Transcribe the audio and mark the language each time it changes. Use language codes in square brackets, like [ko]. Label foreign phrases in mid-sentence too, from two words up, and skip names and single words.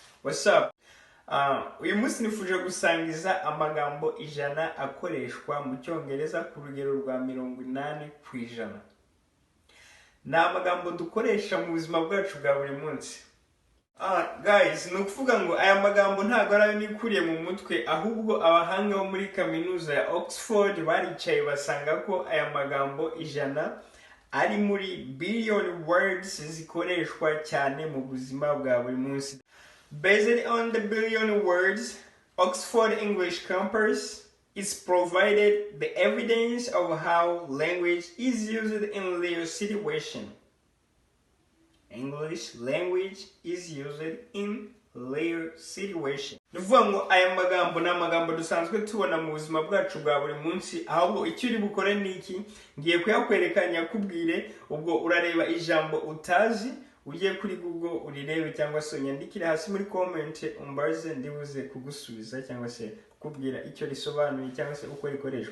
[en] What's up? [rw] Uyu munsi nifuje gusangiza amagambo ijana akoreshwa mu cyongereza ku rugero rwa 80%. Ni amagambo dukoresha mu buzima bwacu bwa buri munsi. Guys, ni ukuvuga ngo aya magambo ntabwo ari ayo nikuriye mu mutwe, ahubwo abahanga bo muri kaminuza ya Oxford baricaye basanga ko aya magambo ijana ari muri [en] billion words [rw] zikoreshwa cyane mu buzima bwa buri munsi. [en] Based on the billion words, Oxford English Campus is provided the evidence of how language is used in real situation. English language is used in real situation. [rw] Ni ukuvuga ngo aya magambo ni amagambo dusanzwe tubona mu buzima bwacu bwa buri munsi, ahubwo icyo uri bukore ni iki, ngiye kuyakwereka nyakubwire, ubwo urareba ijambo utazi, ugiye kuri Google urirebe cyangwa se unyandikire hasi muri comment umbaze, ndibuze kugusubiza cyangwa se kubwira icyo risobanuye cyangwa se uko rikoreshwa.